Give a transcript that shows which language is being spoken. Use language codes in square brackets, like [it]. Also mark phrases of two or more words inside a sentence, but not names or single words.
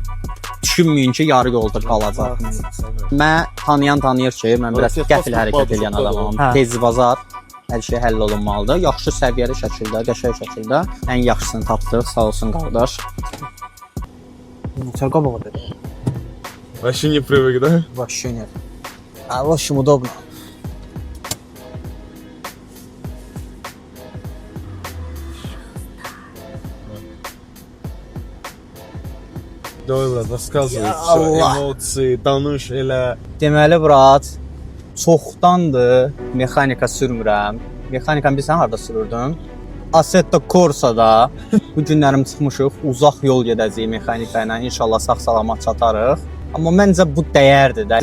[az] Düşünməyin ki, yarı yolda qalacaq. Mən tanıyır ki, mən biraz qəfil hərəkət edən adamam. Tez bazar, hər şey həll olunmalıdır. Yaxşı səviyyəli şəkildə, qəşəng şəkildə ən yaxşısını tapdıq. Sağ olsun qardaş. Çox qabağa. [ru] Вообще не привык, да? Вообще нет. А в общем удобно. Давай, брат, рассказывай. [az] Ya [ru] Все, [az] Allah. [ru] эмоции, [az] tanış elə. Deməli, Murat, çoxdandır mexanika sürmürəm. Mexanikanı bilsən harda sürürdün? Assetto Corsa'da bu günlərim çıxmışıq, uzaq yol gedəcəyik mexanika ilə. İnşallah sağ-salamat çatarıq. Amma məncə bu dəyərdir də.